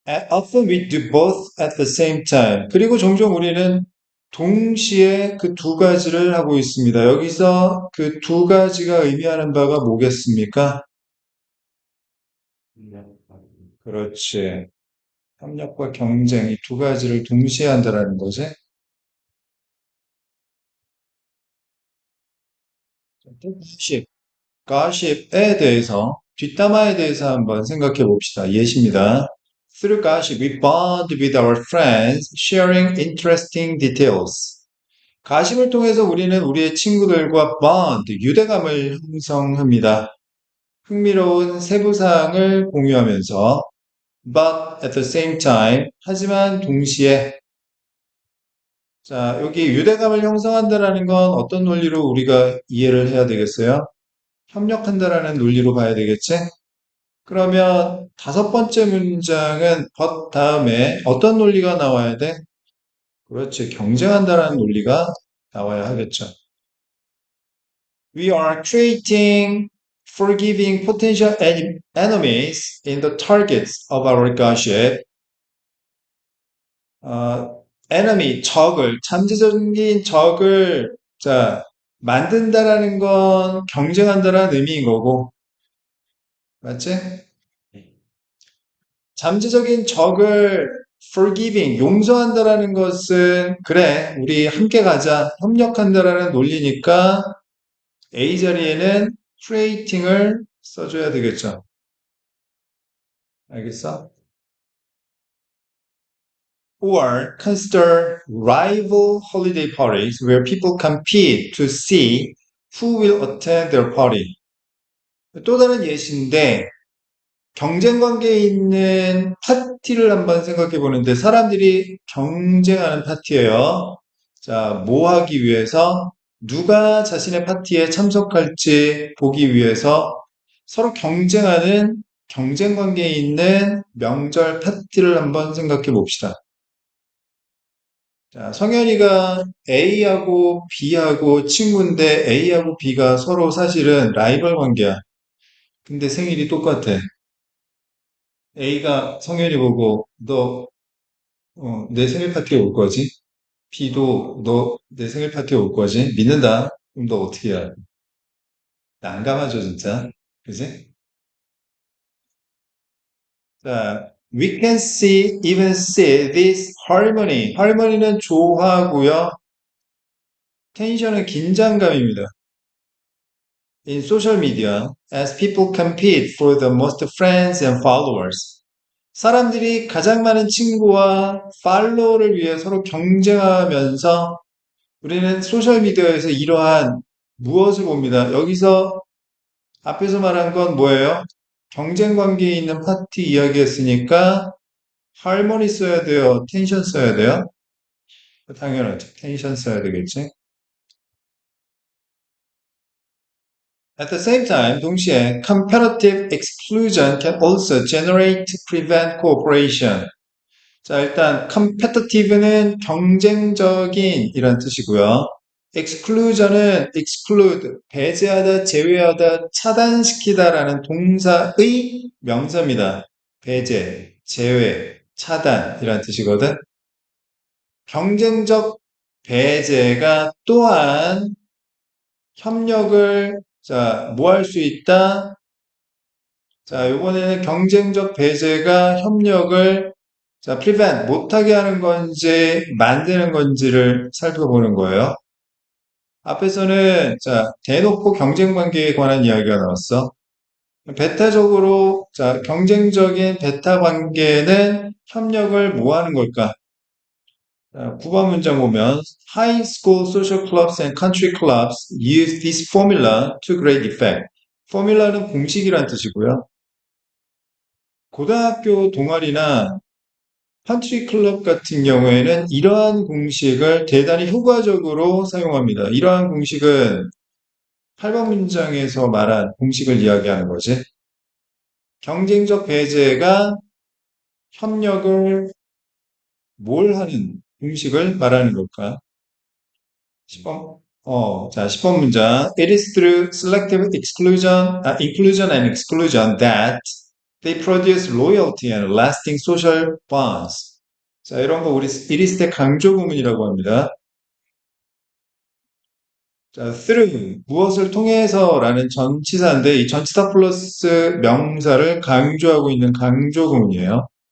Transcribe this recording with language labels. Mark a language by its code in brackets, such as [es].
[en] Often we do both at the same time. [ko] 그리고 종종 우리는 동시에 그 두 가지를 하고 있습니다. 여기서 그 두 가지가 의미하는 바가 뭐겠습니까? 그렇지. 협력과 경쟁, 이 두 가지를 동시에 한다라는 거지. gossip, gossip에 대해서 뒷담화에 대해서 한번 생각해 봅시다. 예시입니다. [en] Through gossip, we bond with our friends, sharing interesting details. [ko] 가십을 통해서 우리는 우리의 친구들과 bond, 유대감을 형성합니다. 흥미로운 세부사항을 공유하면서 [en] but at the same time, [ko] 하지만 동시에 자, 여기 유대감을 형성한다라는 건 어떤 논리로 우리가 이해를 해야 되겠어요? 협력한다라는 논리로 봐야 되겠지? 그러면 다섯 번째 문장은 but 다음에 어떤 논리가 나와야 돼? 그렇지. 경쟁한다라는 논리가 나와야 하겠죠. [en] We are creating forgiving potential enemies in the targets of our gossip. [ko] enemy, 적을, 잠재적인 적을, 자, 만든다라는 건 경쟁한다라는 의미인 거고, 맞지? 잠재적인 적을 forgiving, 용서한다라는 것은, 그래, 우리 함께 가자, 협력한다라는 논리니까, A 자리에는 creating을 써줘야 되겠죠. 알겠어? [en] Or consider rival holiday parties where people compete to see who will attend their party. [ko] 또 다른 예시인데 경쟁 관계에 있는 파티를 한번 생각해 보는데 사람들이 경쟁하는 파티예요. 자, 뭐 하기 위해서 누가 자신의 파티에 참석할지 보기 위해서 서로 경쟁하는 경쟁 관계에 있는 명절 파티를 한번 생각해 봅시다. 자, 성현이가 A하고 B하고 친구인데 A하고 B가 서로 사실은 라이벌 관계야. 근데 생일이 똑같아. A가 성현이 보고 너 내 생일 파티에 올 거지? B도 너 내 생일 파티에 올 거지? 믿는다. 그럼 너 어떻게 해야 돼? 난감하죠, 진짜. 그지? [en] 자, we can see, even see this harmony. [ko] harmony는 조화고요. 텐션은 긴장감입니다. [en] in social media as people compete for the most friends and followers. [ko] 사람들이 가장 많은 친구와 팔로워를 위해 서로 경쟁하면서 우리는 소셜미디어에서 이러한 무엇을 봅니다. 여기서 앞에서 말한 건 뭐예요? 경쟁 관계에 있는 파티 이야기했으니까 할머니 써야 돼요? 텐션 써야 돼요? 당연하죠. 텐션 써야 되겠지. [en] At the same time, [ko] 동시에 [en] comparative exclusion can also generate prevent cooperation. [ko] 자, 일단 competitive는 경쟁적인 이란 뜻이고요. exclusion은 exclude, 배제하다, 제외하다, 차단시키다라는 동사의 명사입니다. 배제, 제외, 차단 이란 뜻이거든. 경쟁적 배제가 또한 협력을 자, 뭐 할 수 있다? 자, 이번에는 경쟁적 배제가 협력을 자, prevent 못하게 하는 건지 만드는 건지를 살펴보는 거예요. 앞에서는 자, 대놓고 경쟁 관계에 관한 이야기가 나왔어. 배타적으로 자, 경쟁적인 배타 관계는 협력을 뭐 하는 걸까? 자, 9번 문장 보면 [en] High school social clubs and country clubs use this formula to great effect. [ko] 포뮬라는 공식이란 뜻이고요. 고등학교 동아리나 컨트리 클럽 같은 경우에는 이러한 공식을 대단히 효과적으로 사용합니다. 이러한 공식은 8번 문장에서 말한 공식을 이야기하는 거지. 경쟁적 배제가 협력을 뭘 하는 공식을 말하는 걸까? 10번, 자, 10번 문장. [en] It is through selective inclusion and exclusion that they produce loyalty and lasting social bonds. [ko] 자, 이런 거 우리 이리스 때 강조 구문이라고 합니다. 자, through, 무엇을 통해서라는 전치사인데 이 전치사 플러스 명사를 강조하고 있는 강조 구문이에요.